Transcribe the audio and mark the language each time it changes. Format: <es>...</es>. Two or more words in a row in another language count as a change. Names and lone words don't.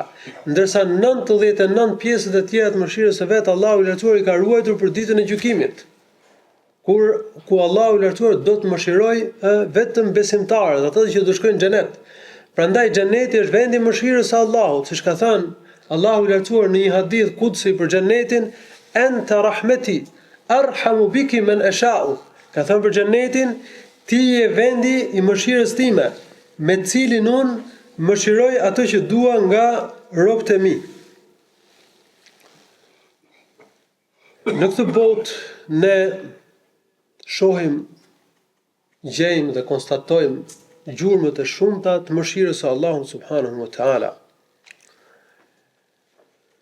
<sq>Ndërsa 99 pjesët e tjera të mëshirës së vet Allahu i lartësuar i ka ruajtur për ditën e gjykimit. Ku Allahu i lartësuar do të mëshirojë vetëm besimtarët, ata që do shkojnë në xhenet. Prandaj xheneti është vendi i mëshirës së Allahut, siç ka thënë Allahu i lartësuar në një hadith kudsi për xhenetin,</sq> <ar>أنت رحمتي أرحم بك من أشاء.</ar> <sq>Ka thënë për xhenetin, ti je vendi i mëshirës time, me cilin unë mëshiroj atë që dua nga robët e mi. Në këtë botë ne shohim, gjejmë dhe konstatojmë gjurmët e shumta të mëshirës së Allahut</sq> <ar>سبحانه وتعالى.</ar>